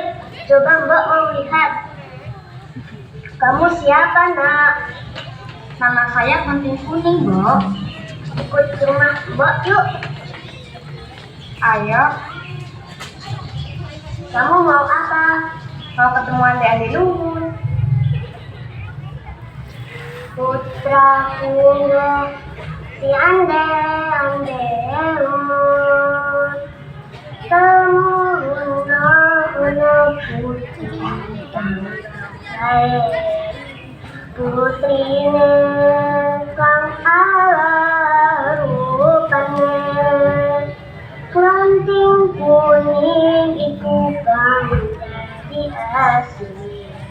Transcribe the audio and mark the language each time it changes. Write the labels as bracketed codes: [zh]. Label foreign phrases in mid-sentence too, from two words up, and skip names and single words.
[id] Coba Mbok mau lihat. Kamu siapa nak? Nama saya Kelenting Kuning, Mbok. Ikut ke rumah Mbok yuk. Ayo. Kamu mau apa? Mau ketemu ande-ande luhur? Putraku, [jv] si ande-ande luhur, temurun putri saya, putri kang ala rupanya, Kelenting Kuning iku kang dadi asli.